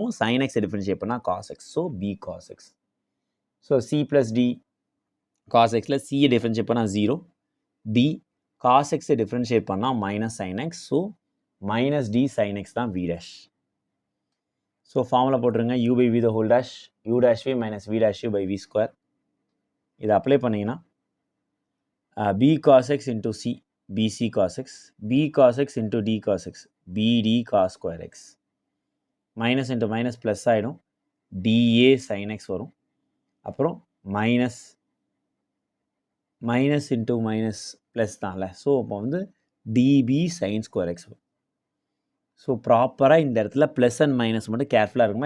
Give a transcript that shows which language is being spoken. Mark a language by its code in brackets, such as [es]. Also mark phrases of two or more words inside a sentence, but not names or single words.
[en] sin x டிஃப்ரென்ஷியேட் பண்ணால் cos x, so b cos x. so c + d cos x ல c டிஃப்ரென்ஷியேட் பண்ணால் 0, d cos x டிஃப்ரென்ஷியேட் பண்ணால் minus sin x, so minus d sin x தான் v dash. so formula [ta] போட்டுருங்க, [en] u by v the whole dash u dash v minus v dash u by v square. [ta] இதை அப்ளை பண்ணிங்கன்னா [en] b cos x into c bc cos x, b cos x into d cos x bd cos square x. minus into minus plus ஆகிடும், dA sin x வரும். அப்புறம் minus into minus plus தான்ல, ஸோ [ta] அப்போ வந்து [en] dB sin square x வரும். [ta] ஸோ ப்ராப்பராக இந்த இடத்துல [en] plus and minus [ta] மட்டும் கேர்ஃபுல்லாக இருக்குமா.